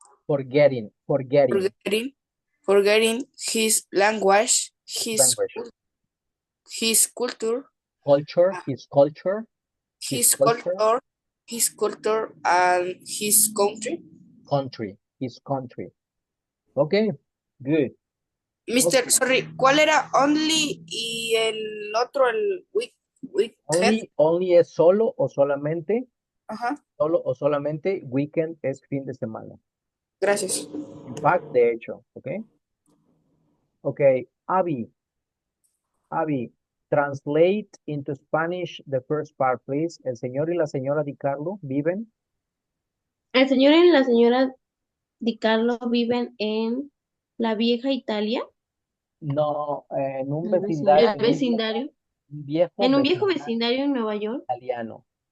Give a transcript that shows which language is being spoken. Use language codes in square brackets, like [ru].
[en] forgetting, forgetting, forgetting his language, language, his culture, culture, uh, his his culture, culture, his culture, and his country. country, his country. Okay, good. Mister, Okay. [es] sorry, ¿cuál era only y el otro, el weekhead? Only es solo o solamente, Ajá, solo o solamente, weekend es fin de semana. gracias. [en] In fact, [es] de hecho, [en] okay? Okay, Abby, translate into Spanish the first part, please. [es] El señor y la señora Di Carlo viven. El señor y la señora Di Carlo viven en la vieja Italia, No, en un el vecindario, vecindario, un viejo en un viejo vecindario vecindario en Nueva York. italiano.